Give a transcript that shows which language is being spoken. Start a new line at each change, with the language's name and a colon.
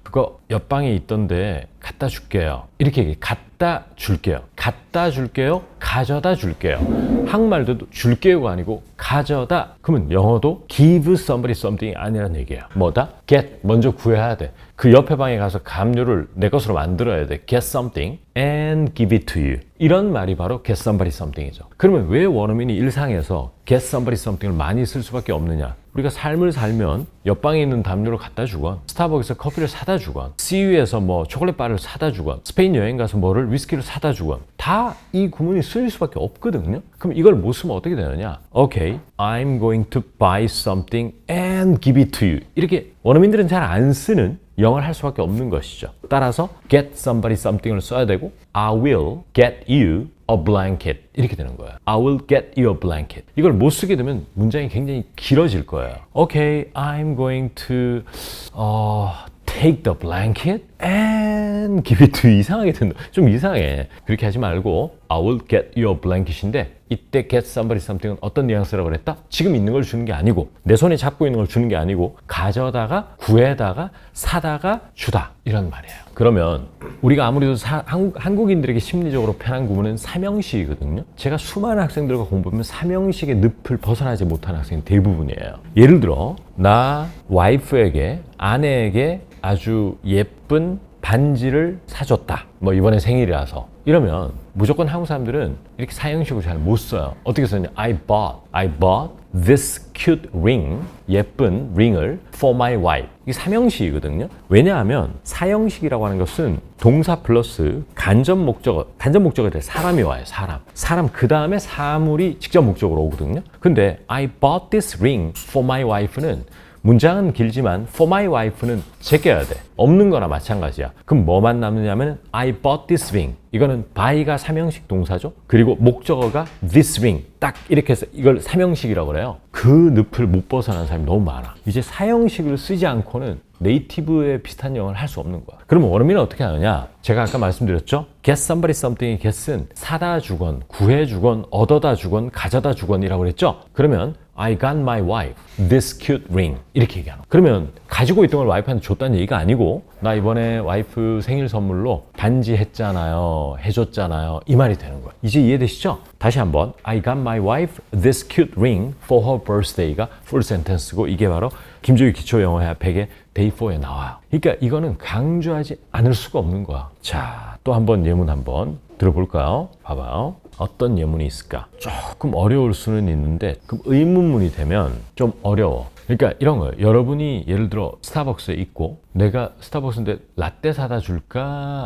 Korean: 그거 옆방에 있던데 갖다 줄게요. 이렇게 얘기해. 갖다 줄게요. 갖다 줄게요. 가져다 줄게요. 한국말도 줄게요가 아니고 가져다. 그러면 영어도
English: give somebody something
Korean: 이 아니라는 얘기예요. 뭐다? get. 먼저 구해야 돼. 그 옆에 방에 가서 담요를 내 것으로 만들어야 돼.
English: get something and give it to you.
Korean: 이런 말이 바로
English: get somebody something
Korean: 이죠. 그러면 왜 원어민이 일상에서 get somebody something을 많이 쓸 수밖에 없느냐? 우리가 삶을 살면 옆방에 있는 담요를 갖다 주건, 스타벅에서 커피를 사다 주건, CU에서 뭐 초콜릿 바를 사다 주건, 스페인 여행 가서 뭐를 위스키를 사다 주건 다 이 구문이 쓰일 수밖에 없거든요. 그럼 이걸 못 쓰면 어떻게 되느냐?
English: Okay, I'm going to buy something and give it to you.
Korean: 이렇게 원어민들은 잘 안 쓰는 영어를 할 수밖에 없는 것이죠. 따라서 get somebody something을 써야 되고
English: I will get you a blanket
Korean: 이렇게 되는 거예요.
English: I will get you a blanket.
Korean: 이걸 못 쓰게 되면 문장이 굉장히 길어질 거예요.
English: Okay, I'm going to take the blanket and give it to you.
Korean: 이상하게 된다. 좀 이상해. 그렇게 하지 말고
English: I will get you a blanket
Korean: 인데 이때 get somebody something은 어떤 뉘앙스라고 그랬다? 지금 있는 걸 주는 게 아니고 내 손에 잡고 있는 걸 주는 게 아니고 가져다가 구해다가 사다가 주다 이런 말이에요. 그러면 우리가 아무래도 한국인들에게 심리적으로 편한 구문은 삼형식이거든요. 제가 수많은 학생들과 공부하면 삼형식의 늪을 벗어나지 못하는 학생이 대부분이에요. 예를 들어 나 와이프에게 아내에게 아주 예쁜 반지를 사줬다. 뭐 이번에 생일이라서 이러면 무조건 한국 사람들은 이렇게 사형식으로 잘 못 써요. 어떻게 쓰냐?
English: I bought this cute ring,
Korean: 예쁜 링을
English: for my wife.
Korean: 이게 삼형식이거든요. 왜냐하면 사형식이라고 하는 것은 동사 플러스 간접 목적어에 대해 사람이 와요. 사람 그 다음에 사물이 직접 목적으로 오거든요. 근데
English: I bought this ring for my wife
Korean: 는 문장은 길지만 for my wife는 제껴야 돼. 없는 거나 마찬가지야. 그럼 뭐만 남느냐면
English: I bought this ring.
Korean: 이거는 buy가 삼형식 동사죠. 그리고 목적어가 this ring. 딱 이렇게 해서 이걸 삼형식이라고 그래요. 그 늪을 못 벗어나는 사람이 너무 많아. 이제 사형식을 쓰지 않고는 네이티브에 비슷한 영어를 할 수 없는 거야. 그러면 원어민은 어떻게 하느냐? 제가 아까 말씀드렸죠? get somebody something의 get은 사다 주건, 구해 주건, 얻어다 주건, 가져다 주건이라고 그랬죠?
English: 그러면 I got my wife this cute ring
Korean: 이렇게 얘기하는 거야. 그러면 가지고 있던 걸 와이프한테 줬다는 얘기가 아니고 나 이번에 와이프 생일 선물로 반지 했잖아요, 해줬잖아요, 이 말이 되는 거야. 이제 이해되시죠? 다시 한번
English: I got my wife this cute ring for her birthday가 full sentence고 이게 바로 김조희 기초영어회화 100의 day 4에 나와요.
Korean: 그러니까 이거는 강조하지 않을 수가 없는 거야. 자, 또 한번 예문 한번 들어볼까요? 봐봐요. 어떤 예문이 있을까? 조금 어려울 수는 있는데 그럼 의문문이 되면 좀 어려워. 그러니까 이런 거예요. 여러분이 예를 들어 스타벅스에 있고 내가 스타벅스인데 라떼 사다 줄까?